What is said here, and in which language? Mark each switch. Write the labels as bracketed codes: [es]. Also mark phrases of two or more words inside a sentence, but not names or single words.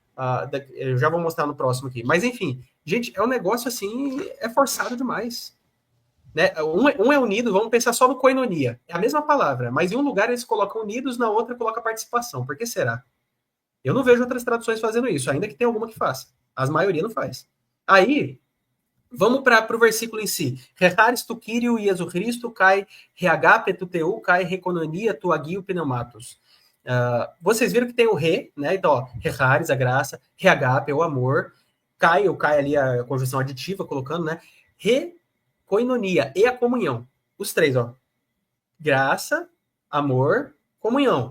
[pt] Eu já vou mostrar no próximo aqui. Mas enfim, gente, é um negócio assim, é forçado demais. Né? Um é unido, vamos pensar só no koinonia. É a mesma palavra, mas em um lugar eles colocam unidos, na outra coloca participação. Por que será? Eu não vejo outras traduções fazendo isso, ainda que tenha alguma que faça. As maioria não faz. Aí, Vamos para o versículo em si. [el] ἡ χάρις τοῦ Κυρίου Ἰησοῦ Χριστοῦ καὶ ἡ ἀγάπη τοῦ Θεοῦ καὶ ἡ κοινωνία τοῦ ἁγίου πνεύματος. [pt] Vocês viram que tem o re, né? Então, ó, reharis, a graça, reagape, o amor, kai, o kai ali, a conjunção aditiva, colocando, né? Koinonia e a comunhão. Os três, ó. Graça, amor, comunhão.